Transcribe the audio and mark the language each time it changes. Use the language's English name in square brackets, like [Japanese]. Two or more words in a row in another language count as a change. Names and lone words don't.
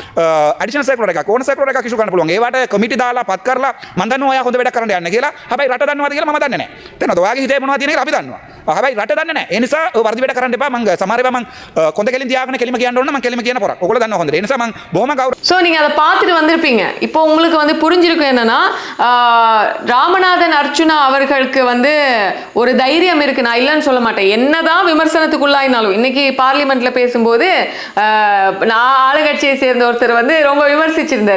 [English] additional circular [Sinhala] එකක් ඕන සර්කියුලර් එකක් ඉෂුව කරන්න පුළුවන්. ඒවට කමිටි දාලා පත් කරලා මම දන්නවා ඔයා හොඳ වැඩක් කරන්න යන්න කියලා. හැබැයි රට දන්නවද කියලා මම දන්නේ නැහැ. තේරෙනවද? ඔයාගේ හිතේ මොනවද තියෙන කියලා අපි දන්නවා. හැබැයි රට දන්නේ නැහැ. ඒ නිසා ඔය වර්ධි වැඩ කරන්න එපා. මම සමහර ඒවා මම කොන්ද කෙලින් තියාගෙන කෙලිම කියන්න ඕන නම් මම කෙලිම කියන පොරක්. ඔයගොල්ලෝ දන්නවා හොඳට. ඒ නිසා මම බොහොම [Tamil] ஸோ நீங்கள் அதை பார்த்துட்டு வந்திருப்பீங்க. இப்போ உங்களுக்கு வந்து புரிஞ்சிருக்கும் என்னன்னா ராமநாதன் அர்ச்சுனா அவர்களுக்கு வந்து ஒரு தைரியம் இருக்கு. நான் இல்லைன்னு சொல்ல மாட்டேன். என்னதான் விமர்சனத்துக்குள்ளாயினாலும் இன்னைக்கு பார்லிமெண்ட்ல பேசும்போது நான் ஆளுங்கட்சியை சேர்ந்த ஒருத்தர் வந்து ரொம்ப விமர்சிச்சிருந்தாரு.